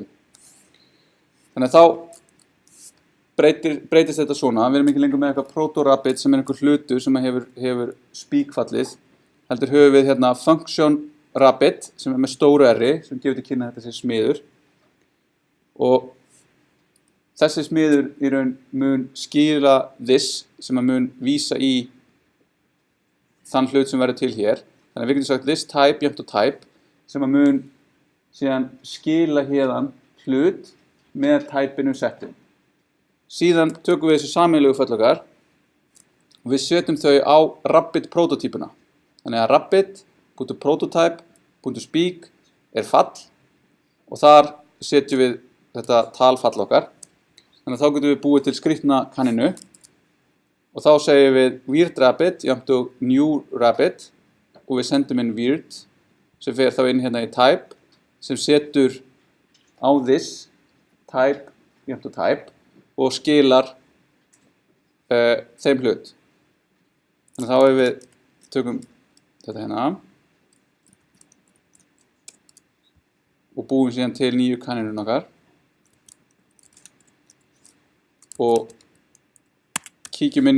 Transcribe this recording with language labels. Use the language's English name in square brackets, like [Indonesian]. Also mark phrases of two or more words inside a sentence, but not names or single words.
[Icelandic] Þannig að þá breytist þetta svona, við erum ekki lengur með eitthvað proto-rabbit sem einhver hlutur sem hefur speak-fallið, heldur höfum við hérna [English] function rabbit [Icelandic] sem með stóru r-i sem gefur til kynna þetta sé smiður og þessi smiður í raun mun skýra this sem mun vísa í þann hlut sem verður til hér. Þannig að við getum sagt [English] this type [Icelandic] jafnt og type sem mun síðan skila hérðan hlut með typeinu settum. Síðan tökum við þessu sameiginlegu föll okkar og við setjum þau á rabbit prototípuna. Þannig að rabbit.prototype.speak fall og þar setjum við þetta talfall okkar. Þannig að þá getum við búið til skrýtna kaninu og þá segjum við [English] weird rabbit [Icelandic] jafnt og [English] new rabbit [Icelandic] og við sendum inn weird sem fer þá inn hérna í type sem setur á [English] this type [Icelandic] jafnt og type og skilar þeim hlut. Þannig að þá ef við tökum þetta hérna og búum síðan til nýju kaninun okkar og kíkjum inn